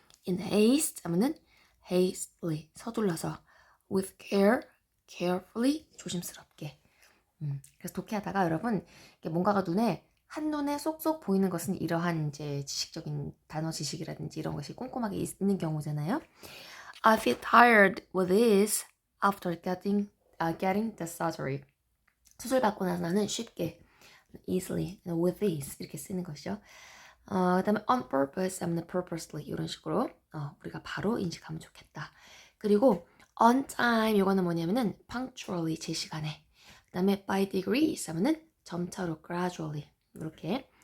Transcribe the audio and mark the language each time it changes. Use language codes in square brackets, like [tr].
[en] in haste [ko] 하면은 hastily 서둘러서 [en] with care carefully [ko] 조심스럽게 그래서 독해하다가 여러분 뭔가가 한눈에 쏙쏙 보이는 것은 이러한 이제 지식적인 단어 지식이라든지 이런 것이 꼼꼼하게 있는 경우잖아요. [en] I feel tired with this after getting the surgery. [ko] 수술 받고 나서 나는 쉽게 [en] easily with this [ko] 이렇게 쓰는 것이죠. 그다음에 [en] on purpose [ko] 하면 purposely 이런 식으로 우리가 바로 인식하면 좋겠다. 그리고 [en] on time [ko] 이거는 뭐냐면은 punctually 제 시간에. 그다음에 [en] by degrees [ko] 하면은 점차로 gradually 이렇게.